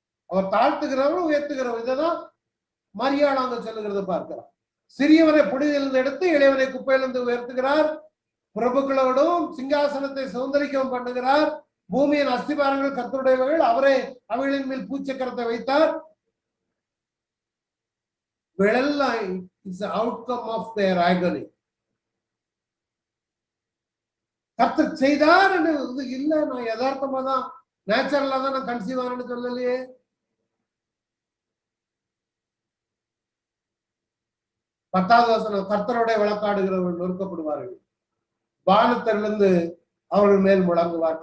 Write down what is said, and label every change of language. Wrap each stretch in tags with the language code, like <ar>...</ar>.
<ta>அவர் தாழ்த்துகிறவர் உயர்த்துகிறவர். இதான் மரியாள் அங்க சொல்லுகிறத பார்க்கிறார். சிறியவரை புடியிலிருந்து எடுத்து இளையவரை குப்பையிலிருந்து உயர்த்துகிறார். பிரபுக்களோடும் சிங்காசனத்தை சுதந்திரிக்கவும் பண்ணுகிறார். பூமியின் அஸ்திபாரங்கள் கர்த்தருடையவர்கள், அவரே அவைகளின் மேல் பூச்சக்கரத்தை வைத்தார்.</ta> <en>It's the outcome of their agony.</en> <ta>கர்த்தர் செய்தார் இல்ல, நான் யதார்த்தமா தான் நேச்சுரலா தான் நான் கன்சீவ் ஆனேன்னு சொல்லலையே. பத்தாவது வசனம், கர்த்தருடைய வழக்காடுகிறவர்கள் நொறுக்கப்படுவார்கள், வானத்திலிருந்து அவர்கள் மேல் முழங்குவார்.</ta>